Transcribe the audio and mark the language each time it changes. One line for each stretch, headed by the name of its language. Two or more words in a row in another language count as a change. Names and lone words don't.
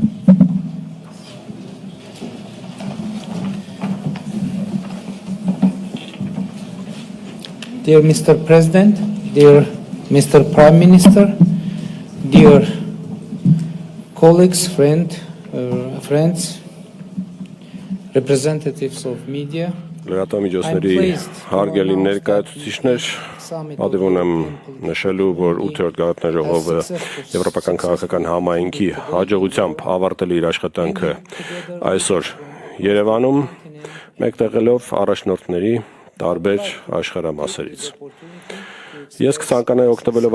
English: Dear Mr. President, dear Mr. Prime Minister, dear colleagues, friends, representatives of media,
Armenian: Լրատվամիջոցների հարգելի ներկայացուցիչներ, պատիվ ունեմ նշելու, որ 8-րդ գաղտնաժողովը Եվրոպական քաղաքական համայնքի հաջողությամբ ավարտել իր աշխատանքը այսօր Երևանում, մեկտեղելով առաջնորդների տարբեր աշխարհամասերից։ Ես կցանկանայի օգտվելով